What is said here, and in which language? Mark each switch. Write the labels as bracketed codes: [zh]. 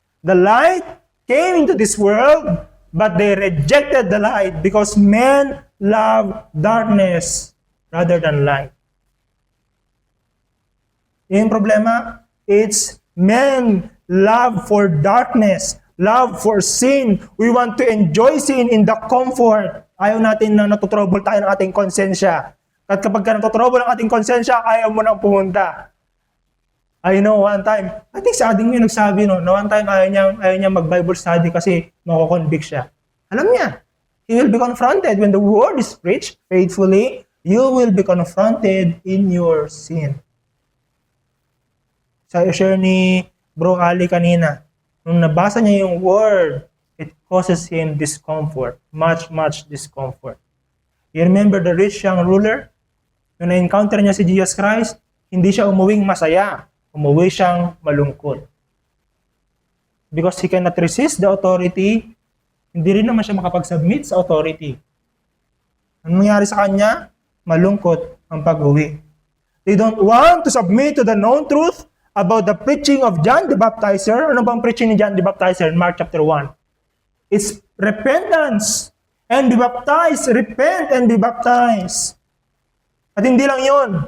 [en] The light came into this world, but they rejected the light because men love darkness rather than light. [tl] Yung problema, [en] it's men love for darkness, love for sin. We want to enjoy sin in the comfort. [tl] Ayaw natin na natutrouble tayo ng ating konsensya. At kapag ka natutrouble ng ating konsensya, ayaw mo nang pumunta. I know one time, I think sa ading yung nagsabi, no, na one time ayaw niya mag-Bible study kasi mako-convict siya. Alam niya, [en] he will be confronted when the word is preached faithfully. You will be confronted in your sin. [tl] Sa share ni Bro Ali kanina, nung nabasa niya yung word, [en] it causes him discomfort, much discomfort. You remember the rich young ruler? [tl] Nung na-encounter niya si Jesus Christ, hindi siya umuwing masaya. Umuwi siyang malungkot. [en] Because he cannot resist the authority, [tl] hindi rin naman siya makapag-submit sa authority. Anong nangyari sa kanya? Malungkot ang pag-uwi. [en] They don't want to submit to the known truth about the preaching of John the Baptizer. [tl] Ano bang [en] preaching ni John the Baptizer in Mark chapter 1? It's repentance and be baptized. Repent and be baptized. [tl] At hindi lang yon.